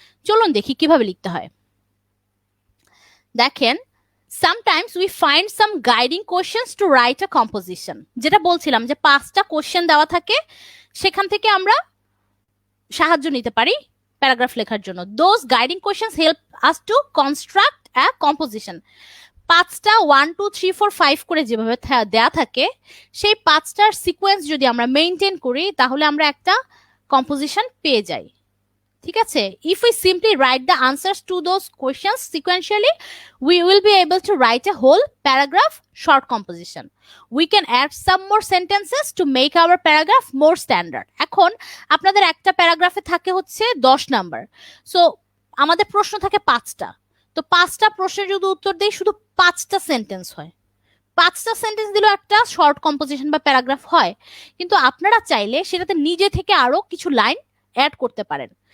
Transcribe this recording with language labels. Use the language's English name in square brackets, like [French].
[Bangla] চলুন দেখি কিভাবে লিখতে হয়। দেখেন, [English] sometimes we find some guiding questions to write a composition, [Bangla] যেটা বলছিলাম যে 5টা কোশ্চেন দেওয়া থাকে, সেখান থেকে আমরা সাহায্য নিতে পারি প্যারাগ্রাফ লেখার জন্য। [English] those guiding questions help us to construct a composition। [Bangla] 5টা 1 2 3 4 5 করে যেভাবে দেয়া থাকে, সেই 5টার সিকোয়েন্স যদি আমরা মেইনটেইন করি তাহলে আমরা একটা কম্পোজিশন পেয়ে যাই। ঠিক আছে, [English] if we simply write the answers to those questions sequentially, we will be able to write a whole paragraph short composition. We can add some more sentences to make our paragraph more standard. [Bangla] এখন আপনাদের একটা প্যারাগ্রাফে থাকে হচ্ছে 10 number, so আমাদের প্রশ্ন থাকে 5টা। তো 5টা প্রশ্নের যদি উত্তর দেই, শুধু 5টা সেন্টেন্স হয়। 5টা সেন্টেন্স দিলেও একটা শর্ট কম্পোজিশন বা প্যারাগ্রাফ হয়। কিন্তু আপনারা চাইলে সেটাতে নিজে থেকে আরো কিছু লাইন অ্যাড করতে পারেন।